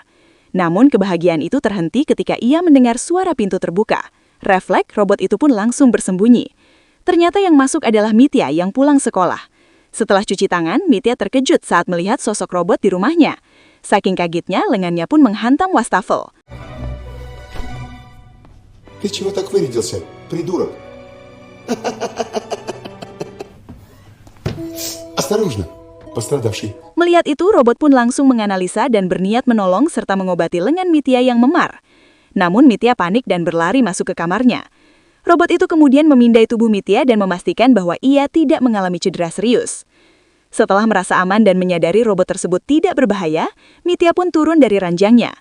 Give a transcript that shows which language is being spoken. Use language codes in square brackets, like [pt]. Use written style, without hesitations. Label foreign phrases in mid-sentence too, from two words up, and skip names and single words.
[id] Namun kebahagiaan itu terhenti ketika ia mendengar suara pintu terbuka. Refleks, robot itu pun langsung bersembunyi. Ternyata yang masuk adalah Mitya yang pulang sekolah. Setelah cuci tangan, Mitya terkejut saat melihat sosok robot di rumahnya. Saking kagetnya, lengannya pun menghantam wastafel. [ru] Ты чего так вырядился, придурок? Осторожно, пострадавший. [id] Melihat itu, robot pun langsung menganalisa dan berniat menolong serta mengobati lengan Mitya yang memar. Namun Mitya panik dan berlari masuk ke kamarnya. Robot itu kemudian memindai tubuh Mitya dan memastikan bahwa ia tidak mengalami cedera serius. Setelah merasa aman dan menyadari robot tersebut tidak berbahaya, Mitya pun turun dari ranjangnya.